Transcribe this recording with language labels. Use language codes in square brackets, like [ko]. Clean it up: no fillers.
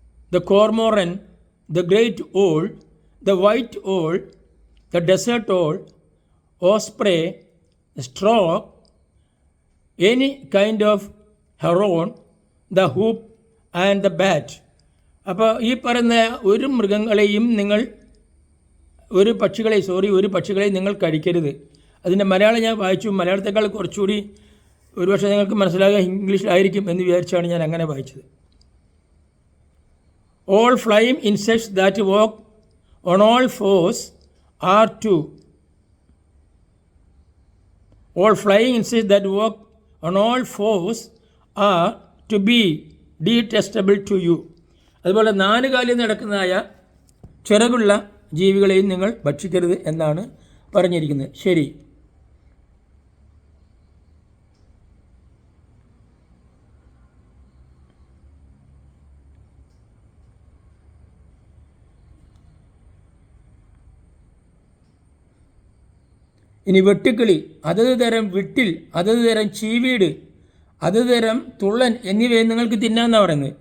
[en] the cormorant, the great owl, the white owl, the desert owl, osprey, stork, any kind of heron, the hoop and the bat. [ml] അപ്പോൾ ഈ പറയുന്ന ഒരു മൃഗങ്ങളെയും നിങ്ങൾ ഒരു പക്ഷികളെ നിങ്ങൾ കഴിക്കരുത്. അതിൻ്റെ മലയാളം ഞാൻ വായിച്ചു. മലയാളത്തെക്കാൾ കുറച്ചുകൂടി ഒരുപക്ഷെ നിങ്ങൾക്ക് മനസ്സിലാകുക ഇംഗ്ലീഷിലായിരിക്കും എന്ന് വിചാരിച്ചാണ് ഞാൻ അങ്ങനെ വായിച്ചത്. [en] All flying insects that walk on all fours are to. All flying insects that walk on all fours are to be detestable to you. [ml] അതുപോലെ 4 കാലിൽ നടക്കുന്നതായ ചിറകുള്ള ജീവികളെയും നിങ്ങൾ ഭക്ഷിക്കരുത് എന്നാണ് പറഞ്ഞിരിക്കുന്നത്. ശരി, ഇനി വെട്ടുക്കിളി, അതത് തരം വിട്ടിൽ, അതത് തരം ചീവീട്, അതത് തരം തുള്ളൻ എന്നിവയെ നിങ്ങൾക്ക് തിന്നാമെന്നാണ് പറയുന്നത്.